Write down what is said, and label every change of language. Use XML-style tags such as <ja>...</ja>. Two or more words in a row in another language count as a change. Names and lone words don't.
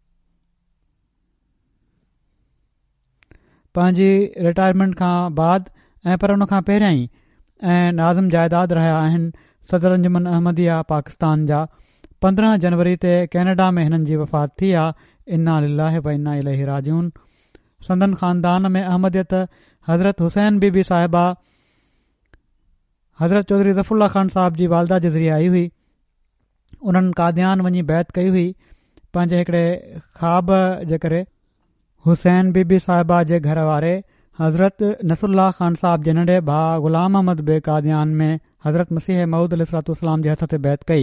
<sd>पंहिंजी रिटायरमेंट खां बाद ऐं पर उन खां पहिरियां ई ऐं नाज़िम जाइदाद रहिया आहिनि सदर अंजुमन अहमदिया पाकिस्तान जा। 15 जनवरी ते कैनेडा में हिननि जी वफ़ात थी आहे।</sd> <ar>إنا لله وإنا إليه راجعون.</ar> <sd>संदन ख़ानदान में अहमदियत हज़रत हुसैन बीबी साहिबा हज़रत चौधरी ज़फ़रुल्ला ख़ान साहिब जी वालदा जे ज़रिए आई हुई। उन्हनि कादियान वञी बैत कई हुई पंहिंजे हिकिड़े ख़्वाब जे करे। हुसैन बीबी साहिबा जे घर वारे हज़रत नसरुल्ला ख़ान साहिब जे नंढे भाउ ग़ुलाम अहमद बे कादियान में हज़रत मसीह मऊद अलैहिस्सलाम जे हथ ते बैत कई।</sd>